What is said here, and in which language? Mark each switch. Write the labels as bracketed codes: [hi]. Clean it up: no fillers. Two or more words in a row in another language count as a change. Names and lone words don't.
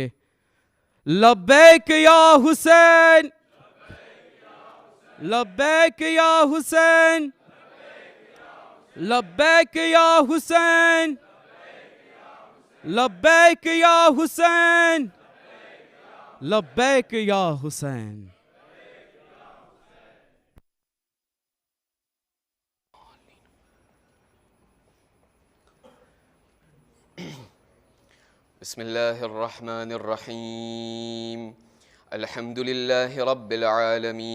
[ar] لبيك يا حسين، لبيك يا حسين، لبيك يا حسين، لبيك يا حسين، لبيك يا حسين. بسم الله الرحمن الرحيم. الحمد لله رب العالمين.